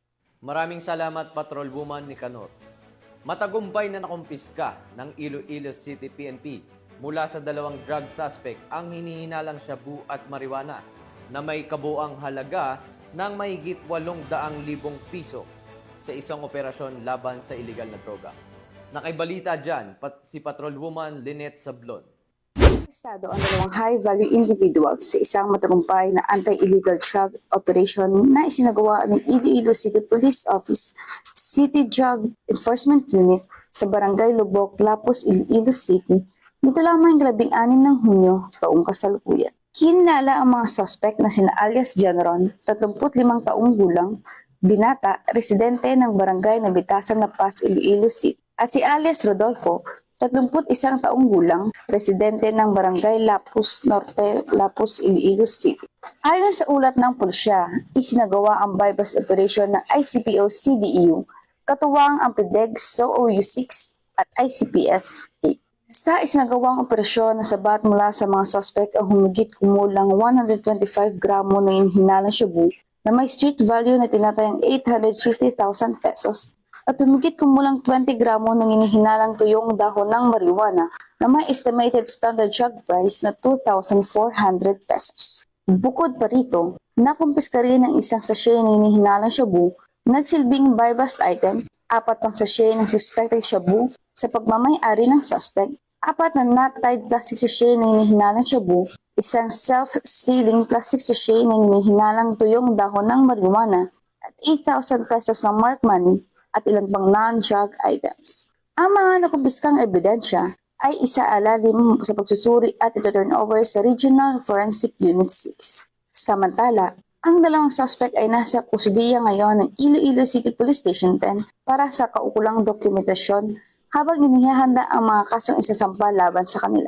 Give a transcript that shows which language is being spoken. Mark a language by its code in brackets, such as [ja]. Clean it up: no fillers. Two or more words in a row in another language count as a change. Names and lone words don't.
[tl] Maraming salamat, Patrolwoman Nicanor. Matagumpay na nakumpiska ng Iloilo City PNP mula sa 2 drug suspect ang hinihinalang shabu at marijuana na may kabuang halaga ng mahigit 800,000 piso sa isang operasyon laban sa iligal na droga. Nakaibalita dyan, si Patrolwoman Lynette Sablon. Estado ang 2 [en] high-value individuals [tl] sa isang matagumpay na [en] anti-illegal drug operation [tl] na isinagawa ng Iloilo City Police Office City Drug Enforcement Unit sa Barangay Lubok, Lapus, Iloilo City nito lamang 16 ng Hunyo taong kasalukuyan. Hinala ang mga suspect na sina alias Janron, 35 taong gulang, binata, residente ng Barangay Nabitasan na Paz, Iloilo City, at si alias Rodolfo, 31 taong gulang, residente ng Barangay Lapus Norte, Lapus, Iloilo City. Ayon sa ulat ng pulisya, isinagawa ang [en] bypass operation [tl] ng ICPO-CDEU, katuwang ang PDEG SOOU-6 at ICPS-8. Sa isinagawang operasyon, nasabat mula sa mga suspect ang humigit kumulang 125 gramo ng inihinalang shabu na may [en] street value [tl] na tinatayang 850,000 pesos at humigit kumulang 20 gramo ng inihinalang tuyong dahon ng marijuana na may [en] estimated standard drug price [tl] na 2,400 pesos. Bukod pa rito, nakumpiska rin ang isang sachet ng inihinalang shabu, nagsilbing [en] buy-bust item, [tl] 4 pang sachet ng suspected shabu sa pagmamay-ari ng suspect, 4 na [en] not-tied plastic sachet [tl] ng inihinalang shabu, isang [en] self-sealing plastic sachet [tl] ng inihinalang tuyong dahon ng marijuana, at 8,000 pesos ng [en] marked money, [tl] at ilang pang [en] non-drug items. [tl] Ang mga nakumpiskang ebidensya ay isaalalim sa pagsusuri at ito-turnover sa Regional Forensic Unit 6. Samantala, ang 2 suspect ay nasa kustudiya ngayon ng Iloilo City Police Station 10 para sa kaukulang dokumentasyon habang inihahanda ang mga kasong isasampa laban sa kanila.